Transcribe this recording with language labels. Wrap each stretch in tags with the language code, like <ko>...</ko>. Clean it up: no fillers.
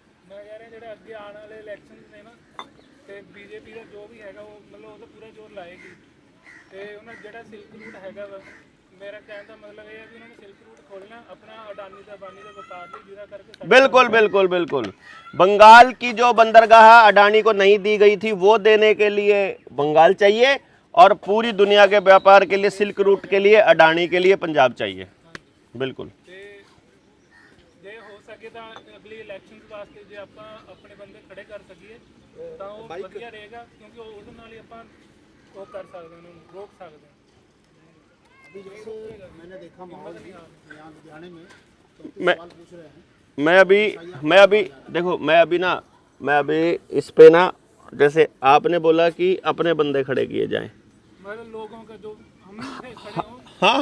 <pa>ਮੈਂ ਕਹਿ ਰਿਹਾ ਜਿਹੜੇ ਅੱਗੇ ਆਉਣ ਵਾਲੇ ਇਲੈਕਸ਼ਨਸ ਨੇ ਨਾ, ਤੇ ਬੀਜੇਪੀ ਦਾ ਜੋ ਵੀ ਹੈਗਾ ਉਹ ਮਤਲਬ ਉਹਦਾ ਪੂਰਾ ਜ਼ੋਰ ਲਾਏਗੀ। ਤੇ ਉਹਨਾਂ ਜਿਹੜਾ ਸਿਲਕ ਰੂਟ ਹੈਗਾ ਵਾ, ਮੇਰਾ ਕਹਿਣ ਦਾ ਮਤਲਬ ਇਹ ਹੈ ਵੀ ਉਹਨਾਂ ਨੇ ਸਿਲਕ ਰੂਟ ਖੋਲਣਾ ਆਪਣਾ ਅਡਾਨੀ ਦਾ ਬਾਨੀ ਦਾ ਵਪਾਰ ਲਈ, ਜਿਹਦਾ ਕਰਕੇ</pa> <hi>बिल्कुल बिल्कुल बिल्कुल। बंगाल की जो बंदरगाह अडानी को नहीं दी गई थी, वो देने के लिए बंगाल चाहिए, और पूरी दुनिया के व्यापार के लिए, सिल्क रूट के लिए, अडानी के लिए पंजाब चाहिए। बिल्कुल।</hi> <pa>ਤੇ ਜੇ ਹੋ ਸਕੇ ਤਾਂ ਅਗਲੀ ਇਲੈਕਸ਼ਨਸ ਵਾਸਤੇ ਜੇ ਆਪਾਂ ਆਪਣੇ ਬੰਦੇ ਖੜੇ ਕਰ ਸਕੀਏ ਤਾਂ ਉਹ ਵਧੀਆ ਰਹੇਗਾ, ਕਿਉਂਕਿ ਉਹਦੇ ਨਾਲ ਹੀ ਆਪਾਂ ਉਹ ਕਰ ਸਕਦੇ ਹਾਂ, ਉਹਨੂੰ ਰੋਕ ਸਕਦੇ ਹਾਂ।</pa> <hi>अभी जैसे मैंने देखा माहौल भी यहाँ लुधियाने में, तो मैं सवाल पूछ रहे हैं। मैं अभी देखो, मैं अभी इस पे ना, जैसे आपने बोला कि अपने बंदे खड़े किए जाएं। मतलब लोगों का जो हम खड़े हो</hi>